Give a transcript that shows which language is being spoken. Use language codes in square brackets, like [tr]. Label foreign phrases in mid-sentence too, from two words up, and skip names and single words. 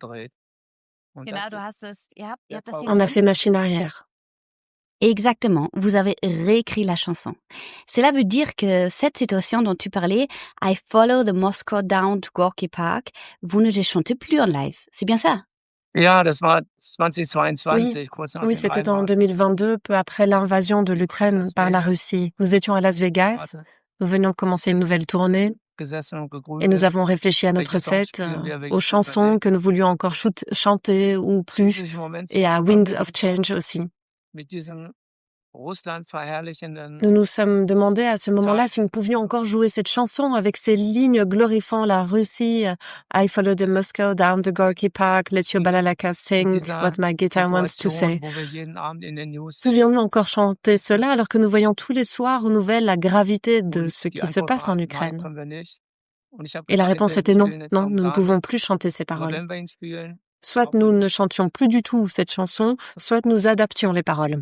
[fr] On a fait machine arrière. Exactement, vous avez réécrit la chanson. Cela veut dire que cette situation dont tu parlais, [en] I Follow the Moscow Down to Gorky Park, [fr] vous ne les chantez plus en live. C'est bien ça? [de] Ja, das war 2022, kurz nach [fr] Oui, [de] dem [fr] c'était en [de] Einmarsch. [fr] 2022, peu après l'invasion de l'Ukraine par la Russie. Nous étions à Las Vegas, nous venions de commencer une nouvelle tournée et nous avons réfléchi à notre set, aux chansons que nous voulions encore chanter ou plus, et à Wind of Change aussi. Nous nous sommes demandé à ce moment-là si nous pouvions encore jouer cette chanson avec ces lignes glorifiant la Russie. [en] I follow the Moscow down the Gorky Park, let your balalaka sing what my guitar wants to say. [fr] Pouvions-nous encore chanter cela alors que nous voyons tous les soirs aux nouvelles la gravité de ce qui se passe en Ukraine? Et la réponse était non, nous ne pouvons plus chanter ces paroles. Soit nous ne chantions plus du tout cette chanson, soit nous adaptions les paroles.